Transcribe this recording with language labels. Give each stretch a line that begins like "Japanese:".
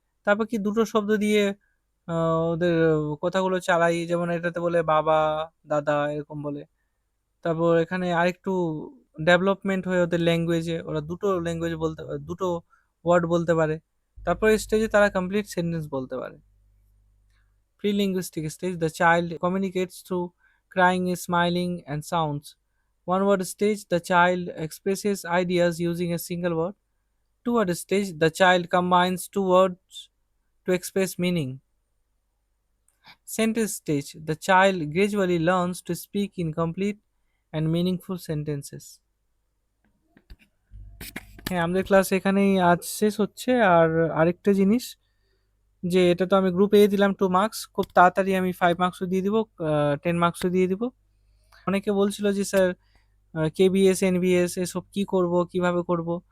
Bangla: তারপর কি দুটো শব্দ দিয়ে ওদের কথাগুলো চালাই, যেমন এটাতে বলে বাবা, দাদা, এরকম বলে। তারপর এখানে আরেকটু ডেভেলপমেন্ট হয়ে ওদের ল্যাঙ্গুয়েজে, ওরা দুটো ল্যাঙ্গুয়েজ বলতে, দুটো ওয়ার্ড বলতে পারে। তারপর স্টেজে তারা কমপ্লিট সেন্টেন্স বলতে পারে।
English: Pre-linguistic stage, the child communicates through crying, smiling, and sounds. One-word stage, the child expresses ideas using a single word. Two-word stage, the child combines two words to express meaning. Sentence stage, the child gradually learns to speak in complete and meaningful sentences.
Bangla: হ্যাঁ, আমাদের class এখানেই আজ শেষ হচ্ছে। আর আরেকটা জিনিস, যে এটা তো আমি গ্রুপে দিলাম 2 মার্কস, খুব তাড়াতাড়ি আমি 5 মার্কসও দিয়ে দিব, 10 মার্কসও দিয়ে দিব। অনেকে বলছিল যে স্যার কেবিএস এনবিএস এসব কি করব, কিভাবে করব।